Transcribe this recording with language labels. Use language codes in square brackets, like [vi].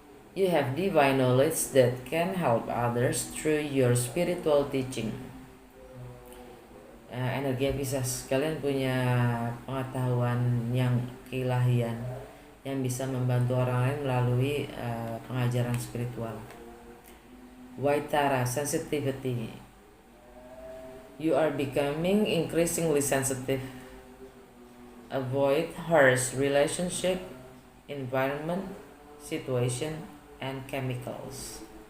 [en] You have divine knowledge that can help others through your spiritual teaching. [id] Energi Pisces, kalian punya pengetahuan yang keilahian yang bisa membantu orang lain melalui pengajaran spiritual. [en] White Tara, sensitivity. You are becoming increasingly sensitive. Avoid harsh relationship, environment, situation, and chemicals.